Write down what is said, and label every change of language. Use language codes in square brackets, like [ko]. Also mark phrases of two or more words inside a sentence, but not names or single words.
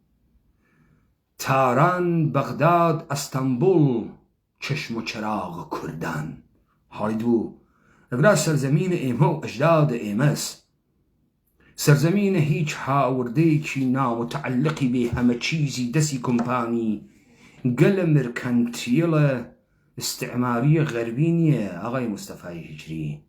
[ckb] تاران بەغداد ئەستەمبوڵ [fa] چشم و چراغ [ckb] کوردان هەڵیدوو ئەگرا سەرزەمینە ئێمە و ئەژدادە ئێمەس سەرزەمینە هیچ هاوردەیەکی نامتەعەلقی بێ [fa] هەمە چیزی [ckb] دەستی کۆمپانی گەلە مرکەنتیڵە استعماریە غەربی نییە ئاغای مستەفای هیجری